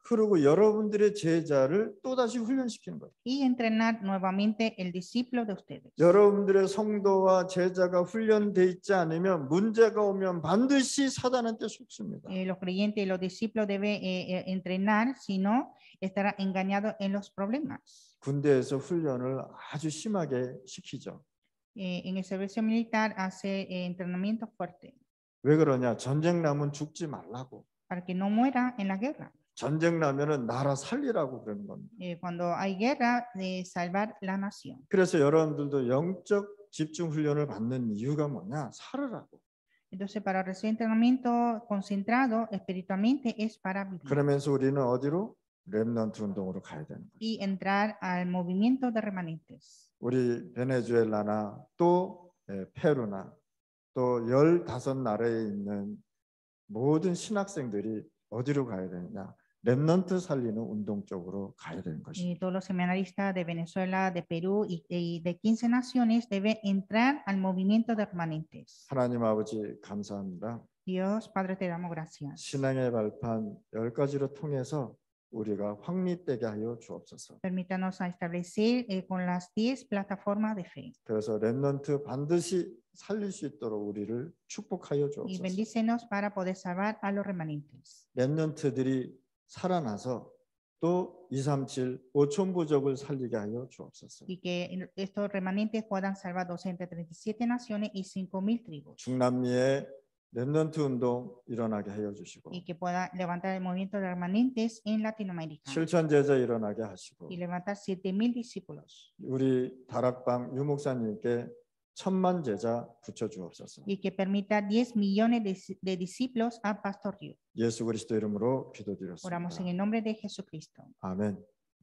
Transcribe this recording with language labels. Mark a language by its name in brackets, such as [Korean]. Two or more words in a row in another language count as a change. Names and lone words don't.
[Korean] 그리고 여러분들의 제자를 또다시 훈련시키는 거예요. [Spanish] Y entrenar nuevamente el discípulo de ustedes. [Korean] 여러분들의 성도와 제자가 훈련돼 있지 않으면 문제가 오면 반드시 사단한테 속습니다. [Spanish] Los creyentes y los discípulos deben entrenar, si no, estará engañado en los problemas. [Korean] 군대에서 훈련을 아주 심하게 시키죠. [Spanish] En el servicio militar hace entrenamiento fuerte [Korean] 왜 그러냐? 전쟁 나면 죽지 말라고. [Spanish] para que no muera en la guerra. [Korean] 전쟁 나면은 나라 살리라고 그러는 겁니다. [Spanish] Cuando hay guerra, de salvar la nación. [Korean] 그래서 여러분들도 영적 집중 훈련을 받는 이유가 뭐냐? 살으라고. [Spanish] Entonces, para recibir entrenamiento concentrado espiritualmente es para vivir. [Korean] 그러면서 우리는 어디로? 렘넌트 운동으로 가야 되는 거죠. [Spanish] Y entrar al movimiento de remanentes. [Korean] 우리 베네수엘라나 또 페루나 또 15나라에 있는 모든 신학생들이 어디로 가야 되느냐? 렘넌트 살리는 운동 쪽으로 가야 되는 것입니다. [Spanish] Y todos los seminaristas de Venezuela, de Perú y de 15 naciones deben entrar al movimiento de remanentes. [Korean] 하나님 아버지 감사합니다. [Spanish] Dios, Padre, te damos gracias. [Korean] 신앙의 발판 10가지로 통해서 우리가 확립되게 하여 주옵소서. [Spanish] Permítanos a establecer con las 10 plataformas de fe. [Korean] 그래서 렘넌트 반드시 살릴 수 있도록 우리를 축복하여 [Spanish] Y [Korean] 주옵소서. [Spanish] bendícenos para poder salvar a los remanentes. [Korean] 렘넌트들이 살아나서 또 237 5천 부족을 살리게 하여 주옵소서. [Spanish] Y que estos remanentes puedan salvar 237 naciones y 5,000 tribus. [Korean] 중남미의 렘넌트 운동 일어나게 하여 주시고 [Spanish] Y que pueda levantar el movimiento de remanentes en Latinoamérica. [Korean] 실천 제자 일어나게 하시고 [Spanish] Y levantar 7,000 discípulos. [Korean] 우리 다락방 유목사님께 1,000만 제자 붙여 주옵소서. [Spanish] Y que permita 10 millones de discípulos a Pastor Rio. [Korean] 예수 그리스도 이름으로 기도드렸습니다. [Spanish] Oramos en el nombre de Jesucristo. [Korean] 아멘.